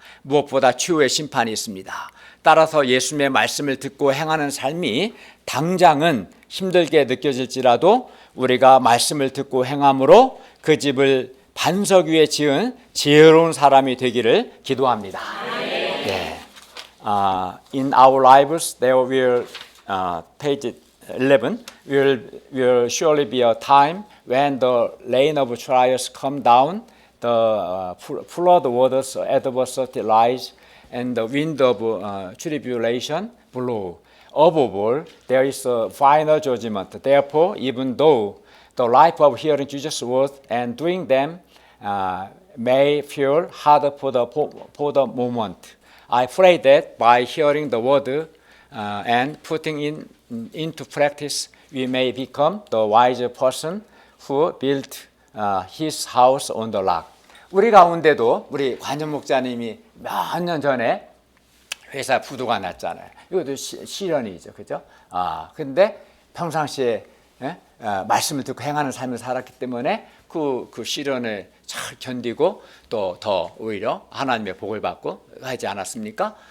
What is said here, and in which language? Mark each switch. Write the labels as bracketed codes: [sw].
[ko] 무엇보다 최후의 심판이 있습니다. 따라서 예수님의 말씀을 듣고 행하는 삶이 당장은 힘들게 느껴질지라도 우리가 말씀을 듣고 행함으로 그 집을 반석 위에 지은 지혜로운 사람이 되기를 기도합니다. 네. [en] In our lives there will page 11 will surely be a time when the rain of trials come down, the flood waters adversity rise, and the wind of tribulation blow. Above all, there is a final judgment. Therefore, even though the life of hearing Jesus' words and doing them may feel hard for the moment, I pray that by hearing the word and putting into practice, we may become the wise person who built his house on the rock. [ko] 우리 가운데도 우리 관전 목사님이 몇 년 전에 회사 부도가 났잖아요. 이것도 시련이죠, 그죠? 근데 평상시에 말씀을 듣고 행하는 삶을 살았기 때문에 그 시련을 잘 견디고 또 더 오히려 하나님의 복을 받고 하지 않았습니까?